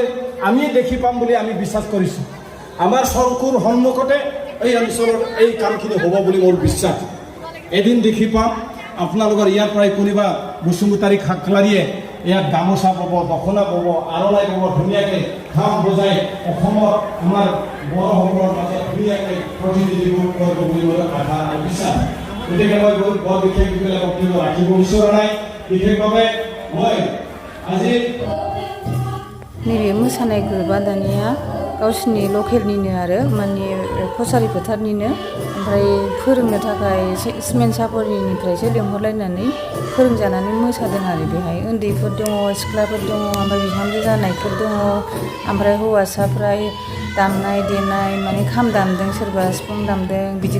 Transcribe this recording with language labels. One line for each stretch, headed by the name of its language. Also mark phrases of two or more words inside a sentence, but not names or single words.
Assamese: আমি দেখি পাম বুলি আমি বিশ্বাস কৰিছোঁ আমাৰ চকুৰ সন্মুখতে এই অঞ্চলৰ এই কামখিনি হ'ব বুলি মোৰ বিশ্বাস এদিন দেখি পাম আপোনালোকৰ ইয়াৰ পৰাই কোনোবা বসুমতাৰী খাকলাৰীয়ে ইয়াত গামোচা পাব দখনা পাব আৰণাই পাব ধুনীয়াকৈ খাম বজাই অসমৰ আমাৰ বড়োসকলৰ মাজত ধুনীয়াকৈ প্ৰতিনিধিত্ব কৰিব বুলি মোৰ আশা আৰু বিশ্বাস গতিকে মই বৰ বিশেষ বক্তব্য ৰাখিব বিচৰা নাই বিশেষভাৱে মই আজি
Bodo: नैबे मोसानाय ग्रुपआ दानिया गावसिनि लकेलनिनो आरो माने कसारि फोथारनिनो ओमफ्राय फोरोंनो थाखाय सिमेन्ट सापरिनिफ्रायसो लेंहरलायनानै फोरोंजानानै मोसादों आरो बेहाय उन्दैफोर दङ सिख्लाफोर दङ ओमफ्राय बिहामजो जानायफोर दङ ओमफ्राय हौवासाफ्रा दामनाय देनाय माने खाम दामदों सोरबा सिफुं दामदों बिदि